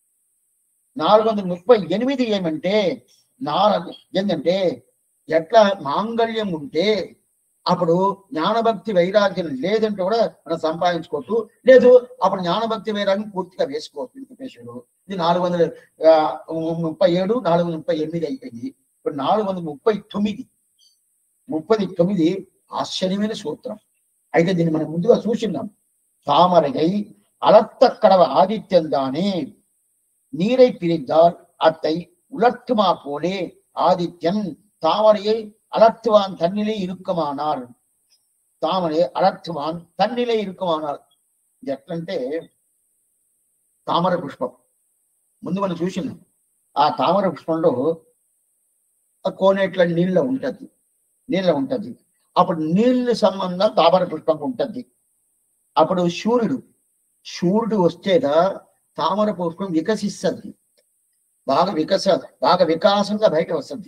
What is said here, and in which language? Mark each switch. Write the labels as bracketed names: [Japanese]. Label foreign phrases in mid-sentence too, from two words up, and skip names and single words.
[Telugu] 438 ఏమంటే ఏంటంటే ఎట్లా మాంగళ్యం ఉంటే అప్పుడు జ్ఞానభక్తి వైరాగ్యం లేదంటే కూడా మనం సంపాదించుకోవచ్చు. లేదు అప్పుడు జ్ఞానభక్తి వైరాగ్యం పూర్తిగా వేసుకోవచ్చు. ఇది 437, 438 అయిపోయింది. ఇప్పుడు 439 ఆశ్చర్యమైన సూత్రం. అయితే దీన్ని మనం ముందుగా చూసినాం. [Tamil] தாமரையை அலர்த்த கடவ ஆதித்யன் தானே நீரை பிரிந்தால் அத்தை உலர்த்துமா போலே ஆதித்யன் தாமரையை அலர்த்துவான் தன்னிலை இருக்குமானால், தாமரை அலர்த்துவான் தன்னிலை இருக்குமானால். [Telugu] ఎట్లంటే తామర పుష్పం ముందు మనం చూసినాం. ఆ తామర పుష్పంలో కోనేట్ల నీళ్ళ ఉంటది. అప్పుడు నీళ్ళు సంబంధం తామర పుష్పం ఉంటది. అప్పుడు సూర్యుడు వస్తేదా తామర పుష్పం వికసిస్తుంది, బాగా వికాసంగా బయట వస్తుంది.